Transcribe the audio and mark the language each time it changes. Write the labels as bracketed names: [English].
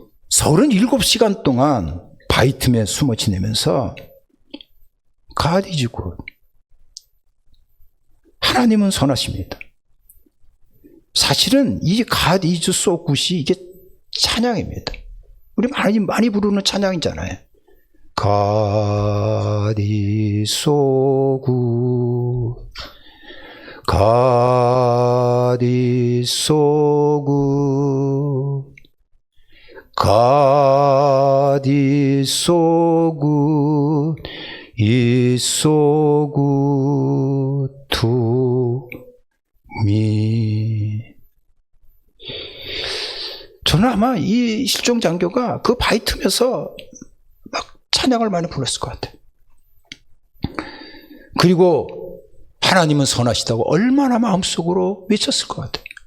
[Korean] 37시간 동안 바이툼에 숨어 지내면서 [English] God is good, [Korean] 하나님은 선하십니다. 사실은 이 [English] God is so good [Korean] 이 이게 찬양입니다. 우리 많이 부르는 찬양이잖아요. [English] God is so good, God is so good, God is so good, is so good to me. [Korean] 저는 아마 이 실종 장교가 그 바이툼에서 막 찬양을 많이 불렀을 것 같아요. 그리고 하나님은 선하시다고 얼마나 마음속으로 외쳤을 것 같아요.